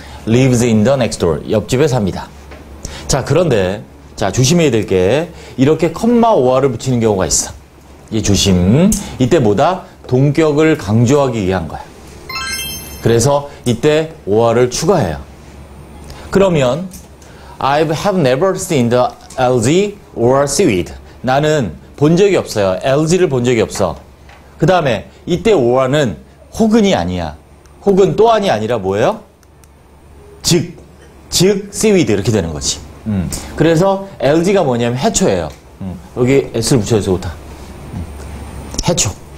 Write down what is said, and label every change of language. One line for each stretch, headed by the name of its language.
English: lives in the next door.
Korean: 옆집에 삽니다. 자, 그런데, 자, 조심해야 될 게, 이렇게 컴마 오어를 붙이는 경우가 있어. 이 조심. 이때 뭐다? 동격을 강조하기 위한 거야. 그래서 이때 오어를 추가해요.
English: 그러면, I have never seen the algae or seaweed.
Korean: 나는 본 적이 없어요. algae를 본 적이 없어. 그 다음에, 이때 오어는 혹은이 아니야. 혹은 또한이 아니라 뭐예요? 즉, seaweed 이렇게 되는 거지. 그래서 algae가 뭐냐면 해초예요. 여기 s를 붙여서 좋다. 해초.